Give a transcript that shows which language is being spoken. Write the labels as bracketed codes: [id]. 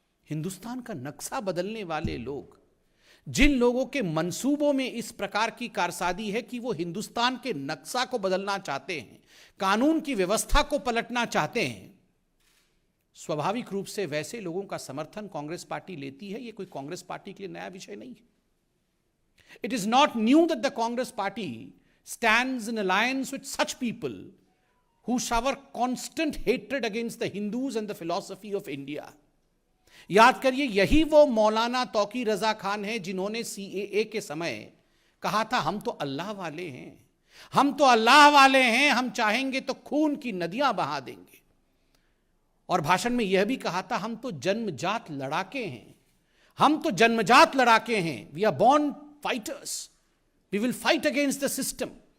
[hi] हिंदुस्तान का नक्शा बदलने वाले लोग, जिन लोगों के मंसूबों में इस प्रकार की कारसादी है कि वो हिंदुस्तान के नक्शा को बदलना चाहते हैं, कानून की व्यवस्था को पलटना चाहते हैं, स्वाभाविक रूप से वैसे लोगों का समर्थन कांग्रेस पार्टी लेती है। ये कोई कांग्रेस पार्टी के लिए नया विषय नहीं है। [en] It is not new that the Congress party stands in alliance with such people who shower constant hatred against the Hindus and the philosophy of India. [hi] याद करिए, यही वो मौलाना तौकीर रजा खान है जिन्होंने CAA के समय कहा था हम तो अल्लाह वाले हैं, हम तो अल्लाह वाले हैं, हम चाहेंगे तो खून की नदियां बहा देंगे। और भाषण में यह भी कहा था हम तो जन्मजात लड़ाके हैं, हम तो जन्मजात लड़ाके हैं, [en] We are born fighters, We will fight against the system.